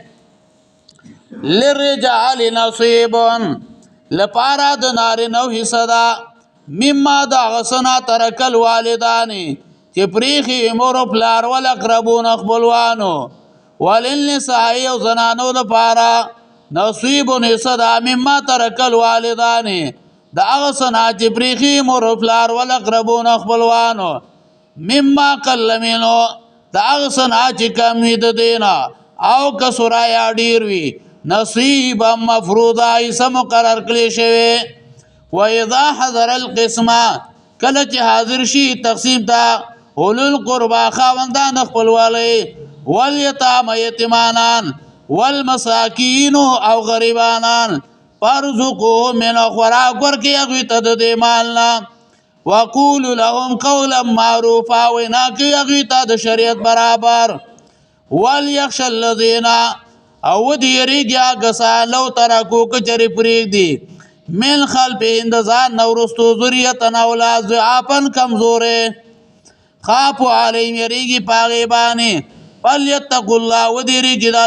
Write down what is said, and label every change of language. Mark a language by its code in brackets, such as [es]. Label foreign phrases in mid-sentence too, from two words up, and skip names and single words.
[ar] للرجال نصیب [ps] لپاره د نارینهو حصه ده مما د هغه څه نه [ar] ترک الوالدان [ps] چې پریخي مور او پلار والاقربون خپلوانو وللنساء او زنانو لپاره نصیب حصه ده [ar] مما ترک الوالدان [ps] د هغه څه نه چې پریخي مور او پلار والاقربون خپلوانو [ar] مما قل منه [ps] د هغه څه نه چې کم وي د دی نه او کسره یا ډېر وي [ar] نصیبا مفروضه [ps] حصه مقرر کړې شوې [ar] واذا حضر القسمه [ps] کله چې حاضر شي تقسیم ته [ar] اولو القربا [ps] خاوندان خپلوالۍ والیتامى یتیمانان والمساکین او غریبانان [ar] فارزقوهم من [ps] خوراک ورکړئ هغوی ته د دې مال نه [ar] وقولوا لهم قولا معروفا [ps] وینا کوي هغوی ته د شریعت برابر [ar] وليخشى الذین [ps] او ودیریږي هغه کسان [ar] لو ترکو [ps] که چرې پرېږدي [ar] من خلفهم [ps] د ځان نه وروستو ذریة اولاد ضعافا کمزورې [ar] خافوا علیهم [ps] یریږي په هغې باندې [ar] فلیتقوا الله [ps] ودیریږي د